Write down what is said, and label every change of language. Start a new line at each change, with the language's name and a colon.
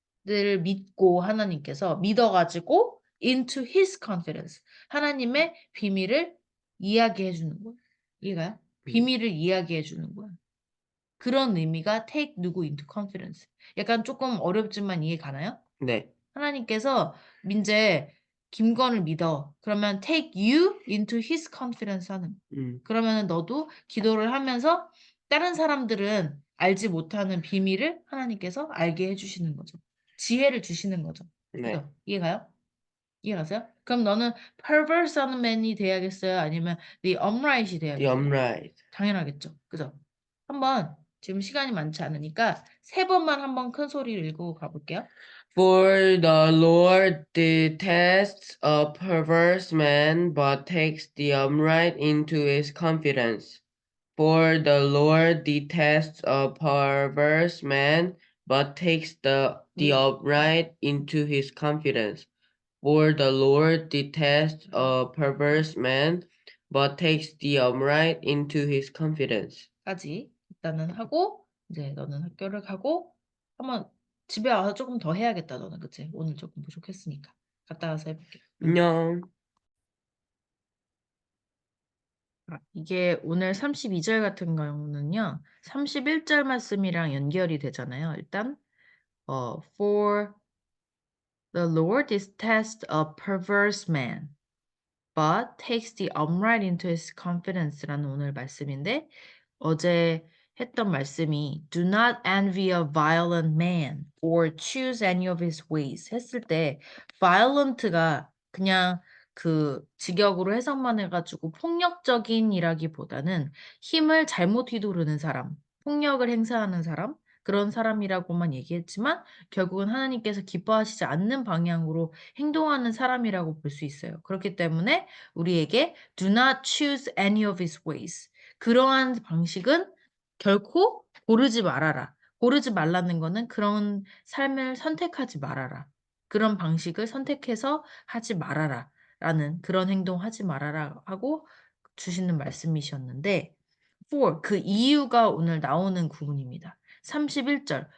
Korean: 믿고 하나님께서 믿어가지고
English: into his confidence.
Korean: 하나님의 비밀을 이야기해 주는 거예요. 이해가요? 비밀을 이야기해 주는 거예요. 그런 의미가
English: take
Korean: 누구
English: into confidence.
Korean: 약간 조금 어렵지만 이해 가나요? 네. 하나님께서 민재 김건을 믿어. 그러면
English: take you into his confidence
Korean: 하는. 그러면 너도 기도를 하면서 다른 사람들은 알지 못하는 비밀을 하나님께서 알게 해주시는 거죠. 지혜를 주시는 거죠. 네. 그죠? 이해가요? 이해가세요? 그럼 너는 perverse 하는 man이 돼야겠어요? 아니면
English: the upright
Korean: 이 돼야겠어요?
English: upright.
Korean: 당연하겠죠. 그죠? 한번 지금 시간이 많지 않으니까 세 번만 한번 큰 소리를 읽고 가볼게요.
English: For the Lord detests a perverse man, but takes the upright into his confidence. For the Lord detests a perverse man, but takes the upright into his confidence. For the Lord detests a perverse man, but takes the upright into his confidence.
Korean: 까지 일단은 하고 이제 너는 학교를 가고 한번 집에 와서 조금 더 해야겠다 너는 그치? 오늘 조금 부족했으니까 갔다 와서 해볼게. 안녕. 이게 오늘 32절 같은 경우는요 31절 말씀이랑 연결이 되잖아요. 일단
English: for the Lord detests a perverse man but takes the upright into his confidence라는
Korean: 오늘 말씀인데 어제 했던 말씀이
English: do not envy a violent man or choose any of his ways
Korean: 했을 때 violent가 그냥 그 직역으로 해석만 해가지고 폭력적인이라기보다는 힘을 잘못 휘두르는 사람, 폭력을 행사하는 사람 그런 사람이라고만 얘기했지만 결국은 하나님께서 기뻐하시지 않는 방향으로 행동하는 사람이라고 볼 수 있어요. 그렇기 때문에 우리에게
English: do not choose any of his ways.
Korean: 그러한 방식은 결코 고르지 말아라. 고르지 말라는 거는 그런 삶을 선택하지 말아라. 그런 방식을 선택해서 하지 말아라. 라는 그런 행동 하지 말아라 하고 주시는 말씀이셨는데 for 그 이유가 오늘 나오는 구문입니다. 31절.